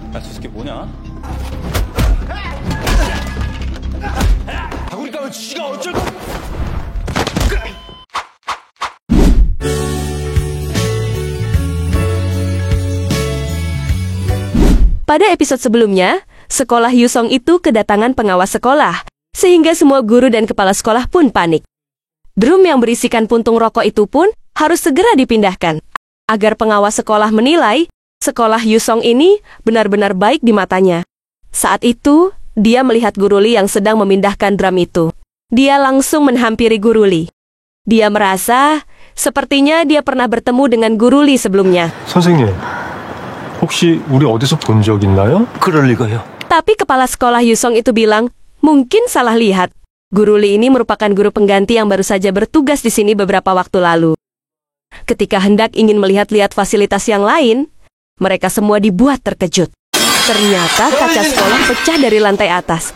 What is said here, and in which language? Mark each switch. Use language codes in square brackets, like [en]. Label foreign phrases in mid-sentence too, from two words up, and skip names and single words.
[ko] 새끼 뭐냐? 다구리 까면 쥐가 어쩔 거? [id] Pada episode sebelumnya, sekolah Yusong itu kedatangan pengawas sekolah, sehingga semua guru dan kepala sekolah pun panik. Drum yang berisikan puntung rokok itu pun harus segera dipindahkan, agar pengawas sekolah menilai sekolah Yusong ini benar-benar baik di matanya. Saat itu, dia melihat Guru Lee yang sedang memindahkan drum itu. Dia langsung menghampiri Guru Lee. Dia merasa sepertinya dia pernah bertemu dengan Guru Lee sebelumnya. [ko] 선생님, 혹시 우리 어디서 본 적 있나요? 그럴 리가요. [id] Tapi kepala sekolah Yusong itu bilang, mungkin salah lihat. Guru Lee ini merupakan guru pengganti yang baru saja bertugas di sini beberapa waktu lalu. Ketika hendak ingin melihat-lihat fasilitas yang lain, mereka semua dibuat terkejut. Ternyata kaca sekolah pecah dari lantai atas.